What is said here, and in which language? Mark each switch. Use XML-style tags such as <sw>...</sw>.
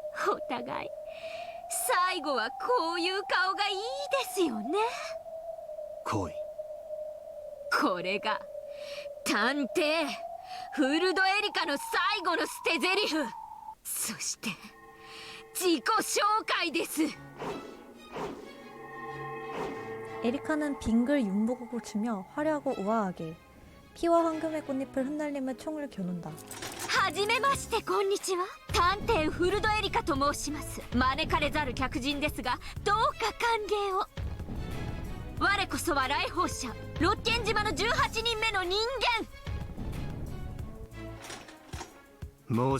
<ja>お互い最後はこういう顔がいいですよね。恋。これが探偵フルドエリカの最後の捨て台詞、そして自己紹介です。</ja> <ko>에리카는 빙글 윤보국을 추며 화려하고 우아하게 피와 황금의 꽃잎을 흩날리며 총을 겨눈다.</ko> <ja>はじめまして、こんにちは。探偵フルドエリカと申します。招かれざる客人ですがどうか歓迎を。我こそは来訪者、ロッケン島の18人目の人</ja>